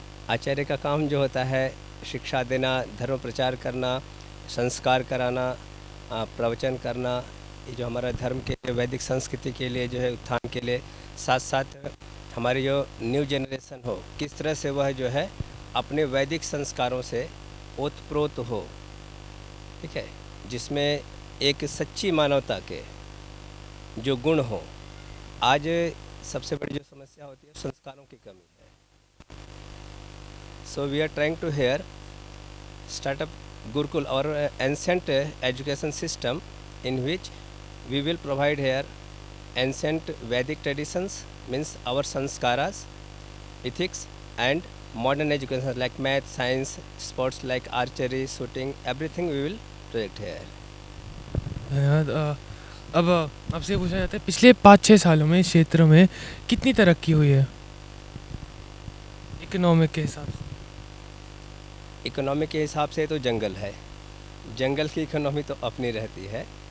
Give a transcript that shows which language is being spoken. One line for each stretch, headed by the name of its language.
Hindi: आचार्य का काम जो होता है शिक्षा देना, धर्म प्रचार करना, संस्कार कराना, प्रवचन करना, ये जो हमारा धर्म के लिए, वैदिक संस्कृति के लिए जो है उत्थान के लिए, साथ साथ हमारी जो न्यू जनरेशन हो किस तरह से वह जो है अपने वैदिक संस्कारों से ओतप्रोत हो। ठीक है, जिसमें एक सच्ची मानवता के जो गुण हो। आज सबसे बड़ी जो समस्या होती है संस्कारों की कमी है।
English: So we are trying to here start up Gurukul, our ancient education system, in which we will provide here ancient Vedic traditions, means our sanskaras, ethics, and modern education like math, science, sports like archery, shooting, everything we will project here.
Hindi: यार, अब आपसे पूछा जाता है पिछले 5-6 सालों में इस क्षेत्र में कितनी तरक्की हुई है इकोनॉमिक के हिसाब से? इकोनॉमी के हिसाब से तो जंगल है, जंगल की इकोनॉमी तो अपनी रहती है।